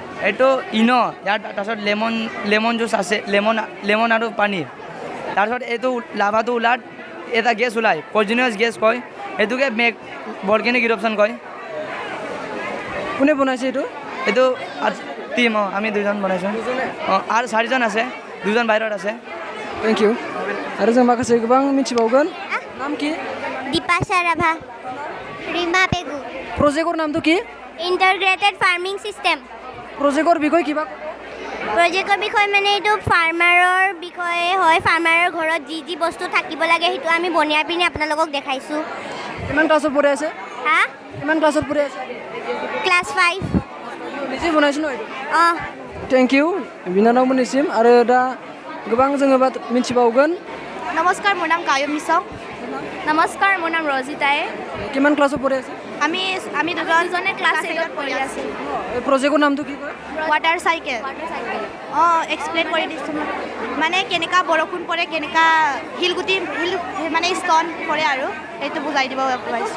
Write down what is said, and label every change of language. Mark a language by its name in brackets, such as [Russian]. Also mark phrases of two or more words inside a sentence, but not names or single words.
[Assamese] এইটো ইয়াত তাৰপিছত [English] lemon juice [Assamese] আছে লেমন আৰু পানী তাৰপিছত এইটো লাভাটো ওলাত এটা গেছ ওলায় [English] poisonous gas [Assamese] কয় এইটোকে [English] volcanic eruption [Assamese] কয় কোনে বনাইছে এইটো এইটো টিম আমি দুজন বনাইছোঁ আৰু 4জন আছে 2জন বাহিৰত আছে [English] thank you [Bodo] आरो जों माखासे गोबां मिथिबावगोन नाम কি दीपाशा राभा रीमा पेगु [Assamese] প্ৰজেক্টৰ নামটো কি [English] integrated farming system [Assamese] প্ৰজেক্টৰ বিষয়ে কিবা প্ৰজেক্টৰ বিষয় মানে এইটো ফাৰ্মাৰৰ বিষয়ে হয় ফাৰ্মাৰৰ ঘৰত যি যি বস্তু থাকিব লাগে সেইটো আমি বনাই পিনি আপোনালোকক দেখাইছোঁ কিমান ক্লাছত পঢ়ি আছে হা কিমান ক্লাছত পঢ়ি আছে ক্লাছ 5 নিজে বনাইছো ন এইটো অঁ [English] thank you [Bodo] बिनानावमोननिसिम आरो दा गोबां जोङो मिथिबावगोन [Assamese] নমস্কাৰ মোৰ নাম কায়ুম নিচং নমস্কাৰ মোৰ নাম ৰজিতাই কিমান ক্লাছত পঢ়ি আছে আমি দুজনে ক্লাছ 8ত পঢ়ি আছোঁ এই প্ৰজেক্টৰ নামটো কি কয় [English] water cycle [Assamese] অঁ এক্সপ্লেইন কৰি দিছোঁ মানে কেনেকুৱা বৰষুণ পৰে কেনেকুৱা শিল মানে ষ্টন পৰে আৰু সেইটো বুজাই দিব পাৰিছোঁ